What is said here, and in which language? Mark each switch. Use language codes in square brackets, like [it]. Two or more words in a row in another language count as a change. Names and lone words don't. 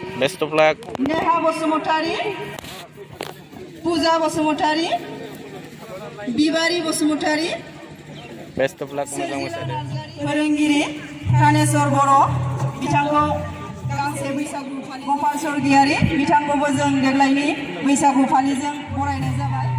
[en] Best of luck. Neha Bosumotari, Puja Bosumotari, Bibari Bosumotari, Best of luck मोजां [brx] फोरोंगिरि कानेश्वर बर' बिथांखौ गांसे बैसागु फालि गपाल स्वर्गियारि बिथांखौबो जों देग्लायनि बैसागु फालिजों बरायनाय जाबाय।